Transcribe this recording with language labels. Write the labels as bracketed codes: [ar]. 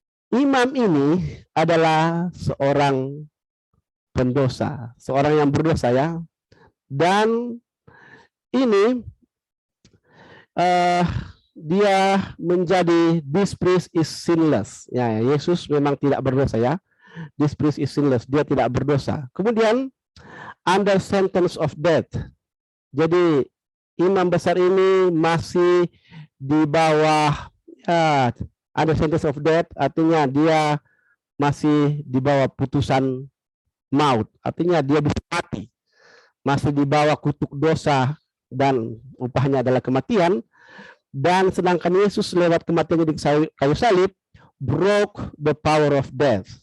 [id] Imam ini adalah seorang pendosa, seorang yang berdosa ya. Dan ini dia menjadi [en] this priest is sinless. [id] Ya, Yesus memang tidak berdosa ya. [en] This priest is sinless, [id] dia tidak berdosa. Kemudian [en] under sentence of death. [id] Jadi imam besar ini masih di bawah [en] under sentence of death, [id] artinya dia masih di bawah putusan maut, artinya dia bisa mati, masih di bawah kutuk dosa dan upahnya adalah kematian. Dan sedangkan Yesus lewat kematiannya di kayu salib [en] broke the power of death.